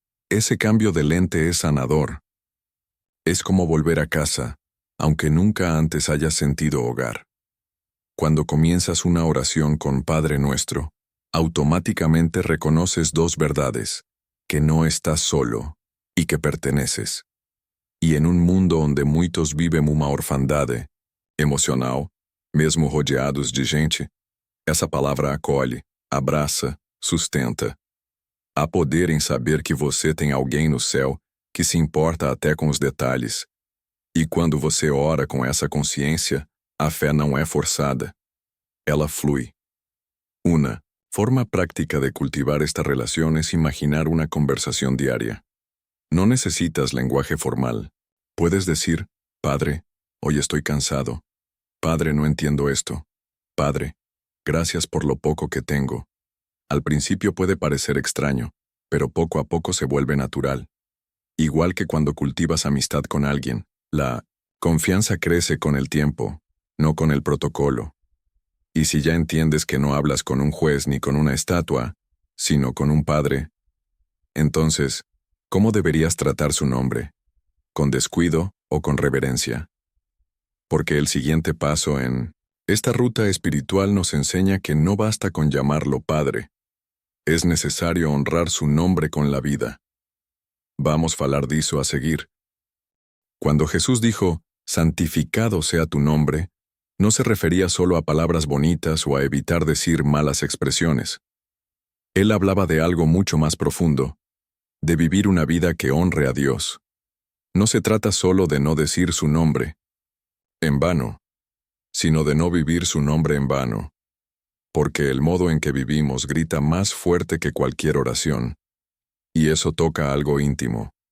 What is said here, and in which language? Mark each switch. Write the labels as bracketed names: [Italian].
[Spanish] Ese cambio de lente es sanador. Es como volver a casa, aunque nunca antes hayas sentido hogar. Cuando comienzas una oración con Padre Nuestro, automáticamente reconoces dos verdades, que no estás solo y que perteneces. [Portuguese] E em mundo onde muitos vivem uma orfandade emocional, mesmo rodeados de gente, essa palavra acolhe, abraça, sustenta. Há poder em saber que você tem alguém no céu que se importa até com os detalhes. E quando você ora com essa consciência, a fé não é forçada. Ela flui. [Spanish] Una forma práctica de cultivar esta relación es imaginar una conversación diaria. No necesitas lenguaje formal. Puedes decir, Padre, hoy estoy cansado. Padre, no entiendo esto. Padre, gracias por lo poco que tengo. Al principio puede parecer extraño, pero poco a poco se vuelve natural. Igual que cuando cultivas amistad con alguien, la confianza crece con el tiempo, no con el protocolo. Y si ya entiendes que no hablas con un juez ni con una estatua, sino con un padre, entonces, ¿cómo deberías tratar su nombre? ¿Con descuido o con reverencia? Porque el siguiente paso en esta ruta espiritual nos enseña que no basta con llamarlo Padre. Es necesario honrar su nombre con la vida. [Portuguese] Vamos falar disso a seguir. [Spanish] Cuando Jesús dijo, santificado sea tu nombre, no se refería solo a palabras bonitas o a evitar decir malas expresiones. Él hablaba de algo mucho más profundo, de vivir una vida que honre a Dios. No se trata solo de no decir su nombre, en vano, sino de no vivir su nombre en vano, porque el modo en que vivimos grita más fuerte que cualquier oración, y eso toca algo íntimo.